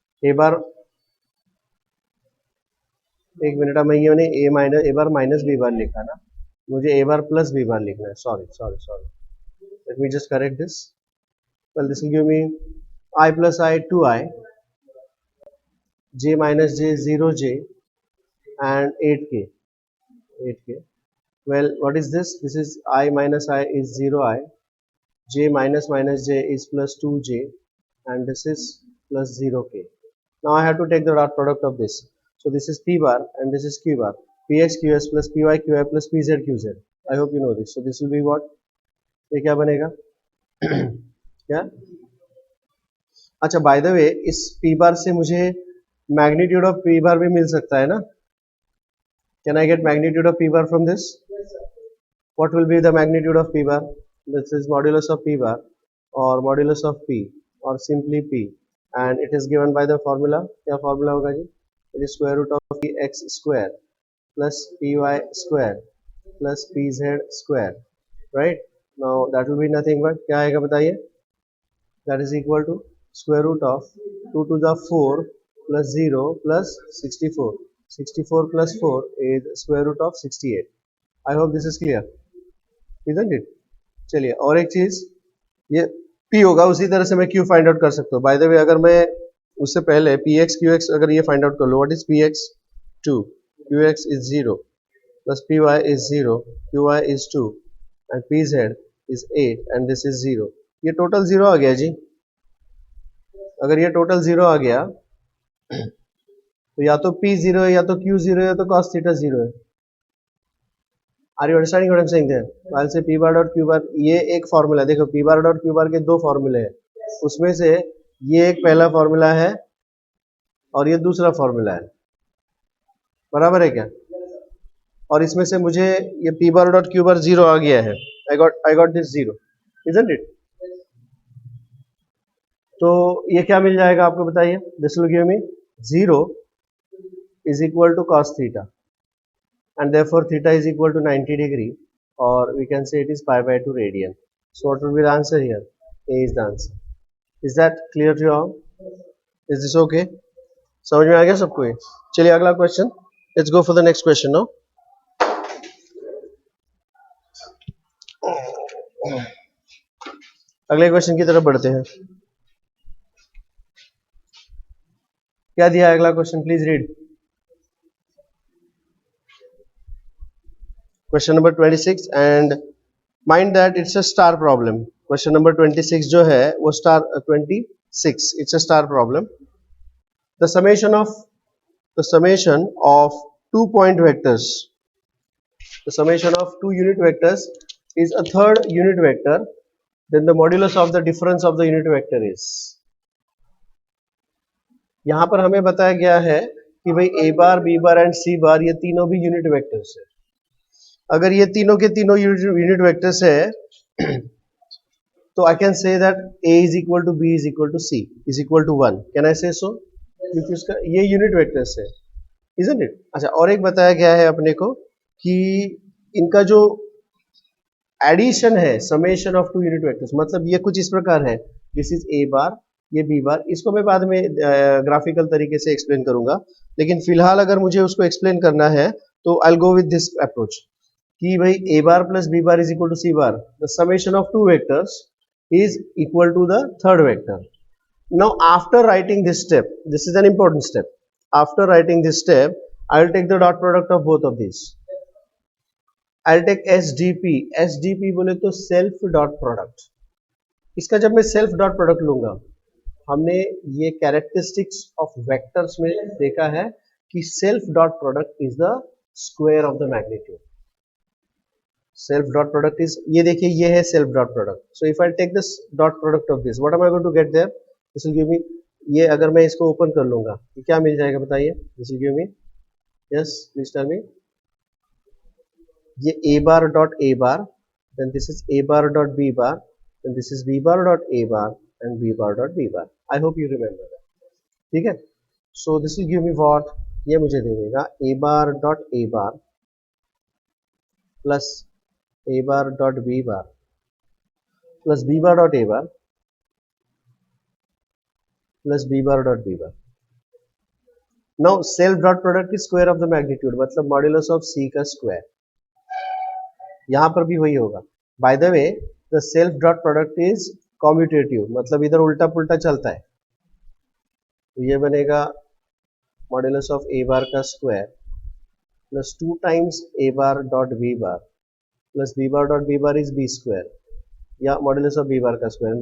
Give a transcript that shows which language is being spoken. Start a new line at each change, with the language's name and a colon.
Hindi: a bar, एक minute, मैं ये ए बार माइनस बी बार लिखा ना, मुझे ए बार प्लस बी बार लिखना है.
English: Sorry, let me just correct this. Well this will give me i plus i 2i, j minus j 0j and 8k. Well, what is this? This is I minus I is 0i, j minus minus j is plus 2j and this is plus 0k. Now I have to take the dot product of this. So this is p bar and this is q bar. Px qs plus py qi plus pz qz. I hope you know this. So this will be what?
Hindi: ये क्या बनेगा? क्या? अच्छा,
English: by the way,
Hindi: इस p bar से मुझे
English: magnitude of p bar
Hindi: भी मिल सकता है ना?
English: Can I get magnitude of p bar from this? What will be the magnitude of p bar? This is modulus of p bar or modulus of p or simply p, and it is given by the formula.
Hindi: क्या formula होगा जी?
English: It is square root of px square plus py square plus pz square, right? Now that will be nothing but
Hindi: क्या आएगा बताइए?
English: That is equal to square root of 2 to the 4 plus 0 plus 64. 64 plus 4 is square root of 68. I hope this is clear, isn't it?
Hindi: चलिए, और एक चीज, ये p होगा, उसी तरह से मैं q फाइंड आउट कर सकता हूँ.
English: by the way,
Hindi: अगर मैं उससे पहले px qx अगर ये फाइंड आउट कर लो,
English: What is px 2, qx is 0 plus py is 0, qy is 2 and pz is 8 and this is 0.
Hindi: ये टोटल 0 आ गया जी. अगर ये टोटल 0 आ गया तो या तो p 0 है, या तो q 0 है, या तो cos थीटा 0 है.
English: Are you understanding what I am saying there? While say p bar dot q bar,
Hindi: ये एक फार्मूला, देखो p bar dot q bar के दो फार्मूले हैं, उसमें से ये एक पहला फार्मूला है और ये दूसरा फार्मूला है, बराबर है क्या? और इसमें से मुझे ये p bar dot q bar 0 आ गया है.
English: I got this 0, isn't it?
Hindi: तो ये क्या मिल जाएगा आपको बताइए?
English: This will give me 0 is equal to cos theta and therefore theta is equal to 90 degree, or we can say it is pi by 2 radian. So what will be the answer here? A is the answer. Is that clear to you all? Is this okay?
Hindi: समझ में आ गया सबको? ये चलिए अगला question.
English: Let's go for the next question now.
Hindi: अगले question की तरफ बढ़ते हैं. क्या दिया है अगला question?
English: Please read. Question number 26 and mind that it's a star problem.
Hindi: Question number 26 जो है वो star 26,
English: It's a star problem. The summation of 2 point vectors, the summation of 2 unit vectors is a third unit vector, then the modulus of the difference of the unit vector is.
Hindi: यहाँ पर हमें बताया गया है कि भाई a bar, b bar and c bar ये तीनों भी यूनिट वेक्टर्स है. अगर ये तीनों के तीनों यूनिट वेक्टर्स है तो
English: I can say that a is equal to b is equal to c is equal to 1. Can I say so?
Hindi: क्योंकि उसका ये यूनिट वेक्टर्स है,
English: Isn't it?
Hindi: अच्छा, और एक बताया गया है अपने को कि इनका जो एडिशन है summation of two unit vectors, मतलब ये कुछ इस प्रकार है,
English: this is a bar,
Hindi: ये b बार. इसको मैं बाद में ग्राफिकल तरीके से एक्सप्लेन करूंगा, लेकिन फिलहाल अगर मुझे उसको एक्सप्लेन करना है तो
English: I will go with this approach
Hindi: कि भाई a bar plus b bar
English: Is equal to c bar, the summation of two vectors is equal to the third vector. Now after writing this step, this is an important step. After writing this step, I will take the dot product of both of these. I will take SDP. SDP
Hindi: बोले तो
English: self dot product.
Hindi: इसका जब मैं
English: self dot product लूंगा, हमने ये characteristics of vectors में देखा है कि self dot product is the square of the magnitude. Self dot product is,
Hindi: ये देखिए ये है self dot product.
English: So if I take this dot product of this, what am I going to get there? This will give me,
Hindi: ये अगर मैं इसको open कर लूंगा तो क्या मिल जाएगा बताइए?
English: This will give me, yes please tell me. ये a bar dot a bar, then this is a bar dot b bar, then this is b bar dot a bar and b bar dot b bar. I hope you remember that.
Hindi: ठीक है?
English: So this will give me what?
Hindi: ये मुझे दे देगा
English: a bar dot a bar plus a bar dot b bar plus b bar dot a bar plus b bar dot b bar. Now self dot product is square of the magnitude, मतलब modulus of c का square.
Hindi: यहां पर भी वही होगा.
English: by the way the self dot product is commutative,
Hindi: मतलब इधर उल्टा पुल्टा चलता है. तो ये बनेगा मॉड्यूलस ऑफ a बार का square plus 2 times a bar dot b bar plus b bar dot b bar is b square, या मॉड्यूलस ऑफ b बार का स्क्वायर.